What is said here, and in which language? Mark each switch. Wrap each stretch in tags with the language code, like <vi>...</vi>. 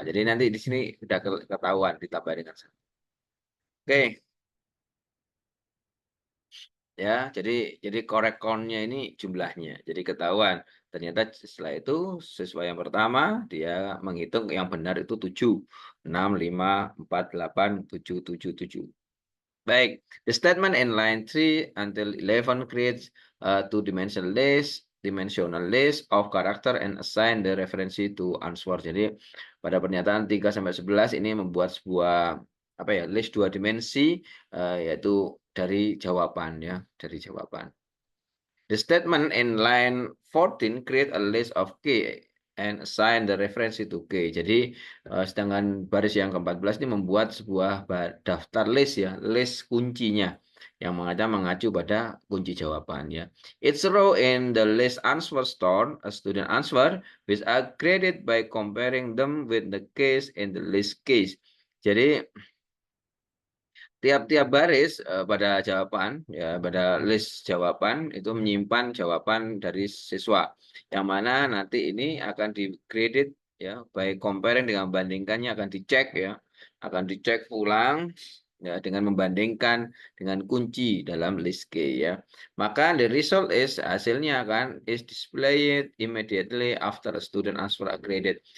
<id>Jadi nanti di sini sudah ketahuan ditambah dengan 1. Oke. Ya, jadi correct count-nya ini jumlahnya. Jadi ketahuan. Ternyata setelah itu siswa yang pertama dia menghitung yang benar itu 7. 6, 5, 4, 8, 7, 7, 7.</id> <en>Baik, the statement in line 3 until 11 creates a two-dimensional list of character and assign the reference to answer.</en> <id>Jadi pada pernyataan 3 sampai 11 ini membuat sebuah list 2 dimensi yaitu dari jawaban ya, dari jawaban.</id> <en>The statement in line 14 create a list of key and assign the reference to key.</en> <id>Jadi sedangkan baris yang ke-14 ini membuat sebuah daftar list ya, list kuncinya yang mengacu pada kunci jawabannya.</id> <en>Each row in the list answer store a student answer which are graded by comparing them with the case in the list case.</en> <id>Jadi tiap-tiap baris pada jawaban ya pada list jawaban itu menyimpan jawaban dari siswa yang mana nanti ini akan di-graded ya</id> <en>by comparing</en> <id>dengan membandingkannya akan dicek ulang ya dengan membandingkan dengan kunci dalam list K ya.</id> <en>Maka the result is hasilnya is displayed immediately after a student answer are graded.</en>